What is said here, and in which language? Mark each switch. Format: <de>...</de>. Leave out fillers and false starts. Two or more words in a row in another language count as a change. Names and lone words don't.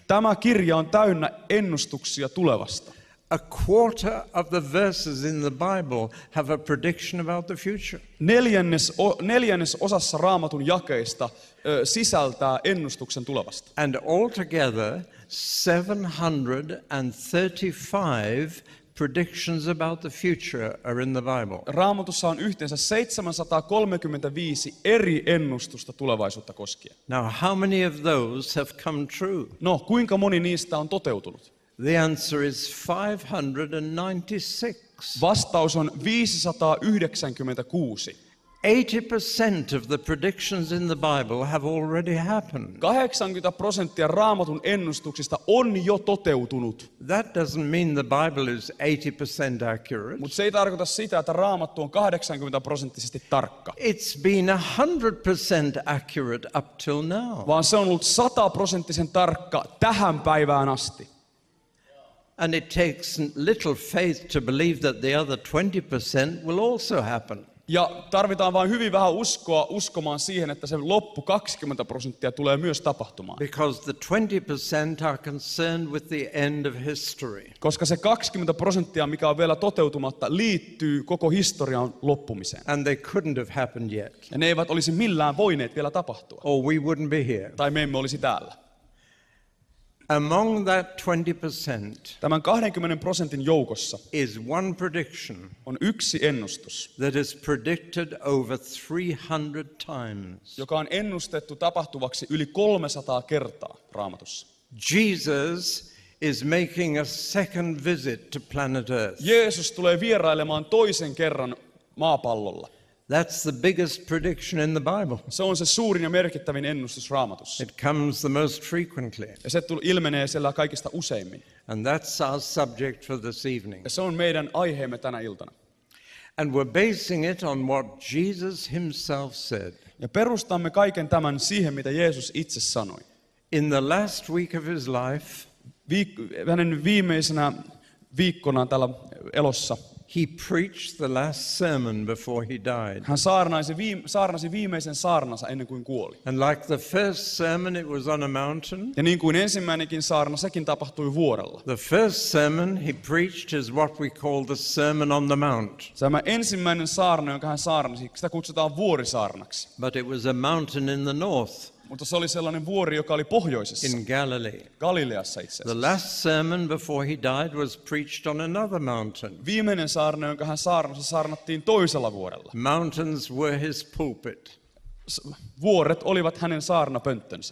<fi>Tämä kirja on täynnä ennustuksia tulevasta.</fi> <en>A quarter of the verses in the Bible have a prediction about the future.</en> <fi>Neljännes osassa Raamatun jakeista sisältää ennustuksen tulevasta.</fi> <en>And altogether, 735 predictions about the future are in the Bible.</en> <fi>Raamatussa on yhteensä 735 eri ennustusta tulevaisuutta koskien.</fi> <en>Now, how many of those have come true?</en> <fi>No, kuinka moni niistä on toteutunut?</fi> <en>The answer is 596.</en> <fi>Vastaus on 596.</fi> <en>80% of the predictions in the Bible have already happened.</en> <fi>80% Raamatun ennustuksista on jo toteutunut.</fi> <en>That doesn't mean the Bible is 80% accurate.</en> <fi>Mutta se ei tarkoita sitä, että Raamattu on 80% tarkka.</fi> <en>It's been 100% accurate up till now.</en> <fi>Vaan se on ollut 100% tarkka tähän päivään asti.</fi> <en>And it takes little faith to believe that the other 20% will also happen.</en> <fi>Ja tarvitaan vain hyvin vähän uskoa uskomaan siihen, että se loppu 20% tulee myös tapahtumaan.</fi> <en>Because the 20% are concerned with the end of history.</en> <fi>Koska se 20%, mikä on vielä toteutumatta, liittyy koko historian loppumiseen.</fi> <en>And they couldn't have happened yet.</en> <fi>Ja ne eivät olisi millään voineet vielä tapahtua.</fi> <en>Or we wouldn't be here.</en> <fi>Tai me emme olisi täällä.</fi> <en>Among that 20%</en> <fi>Tämän 20% joukossa</fi> <en>is one prediction</en> <fi>on yksi ennustus,</fi> <en>that is predicted over 300 times.</en> <fi>joka on ennustettu tapahtuvaksi yli 300 kertaa Raamatussa.</fi> <en>Jesus is making a second visit to planet Earth.</en> <fi>Jeesus tulee vierailemaan toisen kerran maapallolla.</fi> <en>That's the biggest prediction in the Bible.</en> <fi>Se on se suurin ja merkittävin ennustus Raamatussa.</fi> <en>It comes the most frequently.</en> <fi>Ja se ilmenee siellä kaikista useimmin.</fi> <en>And that's our subject for this evening.</en> <fi>Ja se on meidän aiheemme tänä iltana.</fi> <en>And we're basing it on what Jesus himself said.</en> <fi>Ja perustamme kaiken tämän siihen, mitä Jeesus itse sanoi.</fi> <en>In the last week of his life,</en> <fi>Hänen viimeisenä viikkonaan täällä elossa</fi> <en>he preached the last sermon before he died.</en> <fi>hän saarnasi viimeisen saarnansa ennen kuin kuoli.</fi> <en>And like the first sermon, it was on a mountain.</en> <fi>Ja niin kuin ensimmäinenkin saarna, sekin tapahtui vuorella.</fi> <en>The first sermon he preached is what we call the Sermon on the Mount.</en> <fi>Tämä ensimmäinen saarna, jonka hän saarnasi, sitä kutsutaan vuorisaarnaksi.</fi> <en>But it was a mountain in the north,</en> <fi>Mutta se oli sellainen vuori, joka oli pohjoisessa,</fi> <en>in Galilee.</en> <fi>Galileassa itse</fi> <en>The</en> <fi>asiassa.</fi> <en>last sermon before he died was preached on another mountain.</en> <fi>Viimeinen saarna, jonka hän saarnasi, saarnattiin toisella vuorella.</fi> <en>Mountains were his pulpit.</en> <fi>vuoret olivat hänen saarnapönttönsä.</fi>